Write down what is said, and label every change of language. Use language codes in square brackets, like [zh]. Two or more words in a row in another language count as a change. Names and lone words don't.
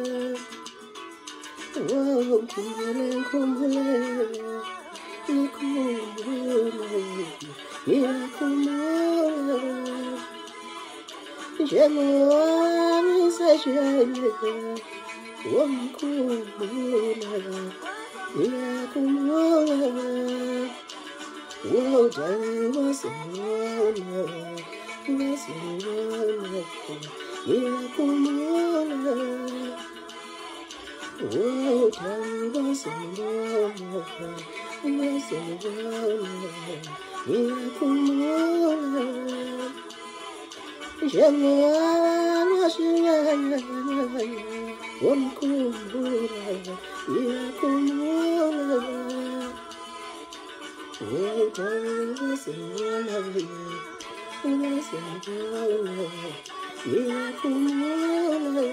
[zu] Ngikhumbule, ngikhumbule, ngikhumbule, ngiyakhumbula. Njengowami seshele, ngikhumbula, ngiyakhumbula. [en] Darling, what's in your life? What's in your life? Ngiyakhumbula. Darling, what's in your life? What's in your life? [zu] Ngiyakhumbula. Njengowami seshele, ngikhumbula, ngiyakhumbula. [en] Darling, what's in your life? What's in your life? [zu] Ngiyakhumbula.